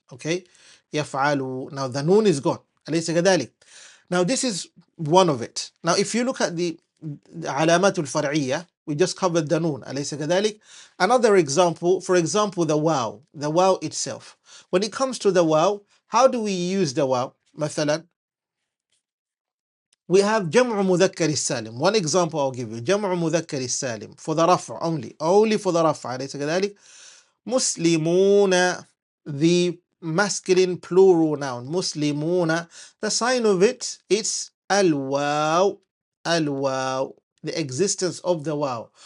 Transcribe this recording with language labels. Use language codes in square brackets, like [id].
[en] Okay, يفعل. Now the noon is gone. [ar] أليس كذلك? [en] Now this is one of it. Now if you look at the علامات الفرعية, we just covered the noon. [ar] أليس كذلك? [en] Another example, for example, the waw itself. When it comes to the waw, how do we use the waw? [ar] مثلا, [en] we have جمع مذكر السالم. One example I'll give you. جمع مذكر السالم for the رفع only for the رفع. [ar] أليس كذلك? [en] مسلمون, the masculine plural noun. مسلمون, the sign of it, it's الواو, the existence of the waw.